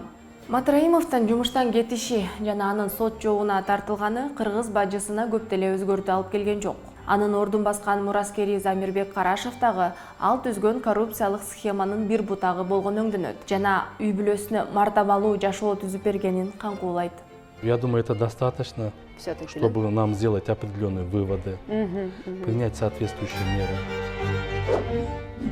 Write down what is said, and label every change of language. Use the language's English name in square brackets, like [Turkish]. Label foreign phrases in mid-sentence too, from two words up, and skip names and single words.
[Kyrgyz] Матраимовдун жумуштан кетиши жана анын сот жообуна тартылганы кыргыз бажысына көп деле өзгөртүү алып келген жок. Анын ордун баскан мураскери Замирбек Карашев дагы ал түзгөн коррупциялык схеманын бир бутагы болгон өңдөнөт жана үй бүлөсүнө мартабалуу жашоо түзүп бергенин каңкуулайт. [Russian] Я думаю, это достаточно, чтобы нам сделать определенные выводы, принять соответствующие меры.